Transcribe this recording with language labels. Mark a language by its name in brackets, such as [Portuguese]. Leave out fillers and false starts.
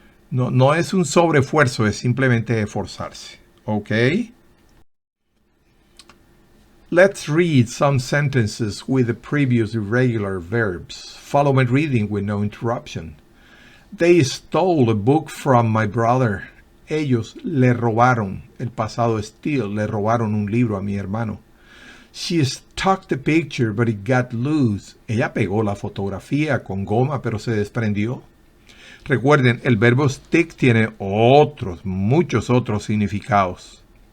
[Spanish] No es un sobreesfuerzo, es simplemente esforzarse. ¿Ok? [English] Let's read some sentences with the previous irregular verbs. Follow my reading with no interruption. They stole a book from my brother. [Spanish] Ellos le robaron, el pasado steal, le robaron un libro a mi hermano. [English] She stuck the picture, but it got loose. [Spanish] Ella pegó la fotografía con goma, pero se desprendió. Recuerden, el verbo stick tiene muchos otros significados.